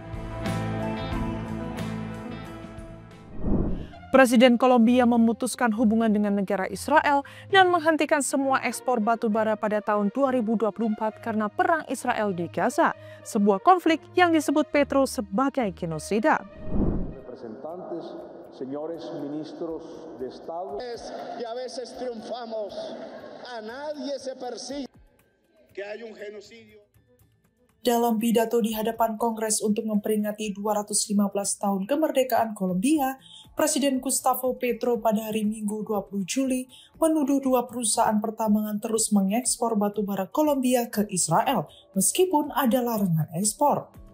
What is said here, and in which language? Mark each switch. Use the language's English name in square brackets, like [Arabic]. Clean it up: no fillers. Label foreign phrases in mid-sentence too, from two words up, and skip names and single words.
[Indonesian] Presiden Kolombia memutuskan hubungan dengan negara Israel dan menghentikan semua ekspor batu bara pada tahun 2024 karena perang Israel di Gaza, sebuah konflik yang disebut Petro sebagai genosida. [Spanish] Señores ministros de Estado, y a veces triunfamos. A nadie se persigue que hay un genocidio. [Indonesian] Dalam pidato di hadapan Kongres untuk memperingati 215 tahun kemerdekaan Kolombia, Presiden Gustavo Petro pada hari Minggu 20 Juli menuduh dua perusahaan pertambangan terus mengekspor batu bara Kolombia ke Israel meskipun ada larangan ekspor.